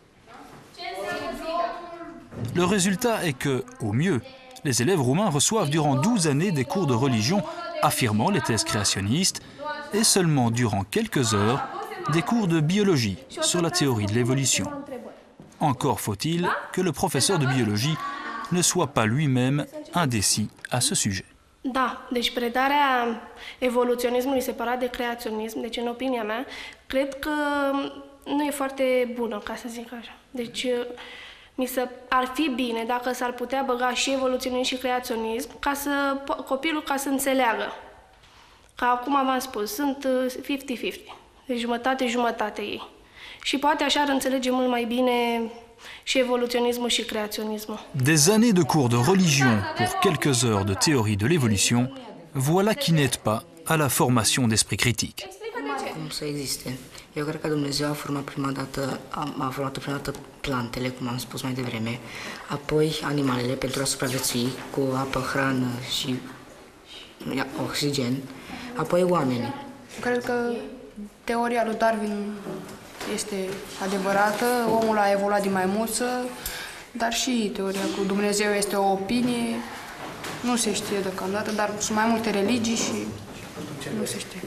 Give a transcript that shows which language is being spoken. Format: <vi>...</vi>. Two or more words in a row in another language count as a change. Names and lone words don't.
<fr>Le résultat est que, au mieux, les élèves roumains reçoivent durant 12 années des cours de religion affirmant les thèses créationnistes et seulement durant quelques heures des cours de biologie sur la théorie de l'évolution. Encore faut-il que le professeur de biologie ne soit pas lui-même indécis à ce sujet.</fr> <ro>Da, deci predarea evoluționismului separat de creaționism, deci în opinia mea, cred că nu e foarte bună, ca să zic așa. Deci ar fi bine dacă s-ar putea băga și evoluționism și creaționism ca să copilul ca să înțeleagă. Ca acum v-am spus, sunt 50-50, deci jumătate-jumătate ei. Și poate așa ar înțelege mult mai bine și evoluționismul și creaționismul.</ro> <fr>Des années de cours de religion pour quelques heures de théorie de l'évolution, voilà qui n'aide pas à la formation d'esprit critique.</fr> <ro>Cum să existe? Eu cred că Dumnezeu a format prima dată plantele, cum am spus mai devreme, apoi animalele pentru a supraviețui cu apă, hrană și oxigen, apoi oamenii. Cred că teoria lui Darwin este adevărată, omul a evoluat din maimuță, Dar și teoria cu Dumnezeu este o opinie, nu se știe deocamdată, dar sunt mai multe religii și nu se știe.</ro>